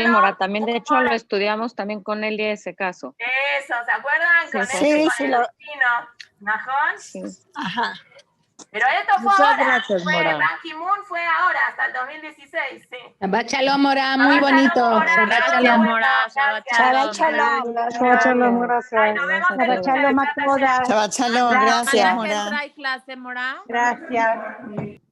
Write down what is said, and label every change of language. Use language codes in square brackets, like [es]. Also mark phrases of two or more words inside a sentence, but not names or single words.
[es] Sí, Mora, también de hecho lo estudiamos también con él y ese caso. Eso, ¿se acuerdan? Con sí, el vecino. ¿Najón? Sí. Ajá. Pero esto fue Muchas ahora. gracias, Mora. Ban Ki-moon fue ahora, hasta el 2016, sí. [he] שבת שלום, [es] Mora, muy Shabbat bonito. Shalom, Mora, Shabbat gracias, Shalom. Mora, Shabbat gracias. Shalom. [he] שבת שלום, [es] gracias. Ay, nos vemos Shabbat el Shalom a Shabbat todas. [he] שבת שלום, [es] La gracias, semana que Mora. entra hay clase, Mora. Gracias.